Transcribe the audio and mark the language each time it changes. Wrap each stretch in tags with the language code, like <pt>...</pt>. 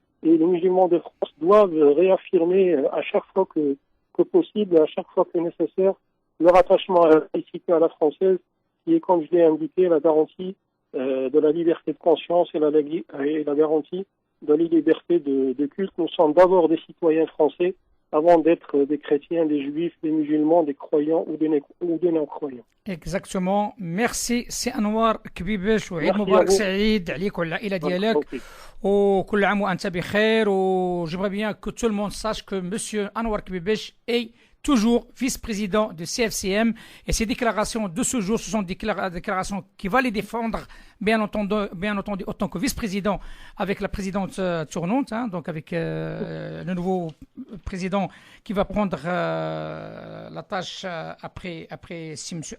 <fr>Et les musulmans de France doivent réaffirmer à chaque fois que possible, à chaque fois que nécessaire, leur attachement à la laïcité à la française, qui est, comme je l'ai indiqué, la garantie de la liberté de conscience et la garantie de la liberté de culte. Nous sommes d'abord des citoyens français avant d'être des chrétiens, des juifs, des musulmans, des croyants ou des non-croyants. Exactement. Merci. C'est Anwar Kbibesh.</fr> <ar>وعيد مبارك سعيد عليك والعائلة ديالك. وكل عام وأنت بخير.</ar> <fr>J'aimerais bien que tout le monde sache que Monsieur Anwar Kbibesh est toujours vice-président de CFCM, et ces déclarations de ce jour, ce sont des déclarations qui va les défendre, bien entendu, autant que vice-président avec la présidente tournante, donc avec le nouveau président qui va prendre la tâche après si M.</fr>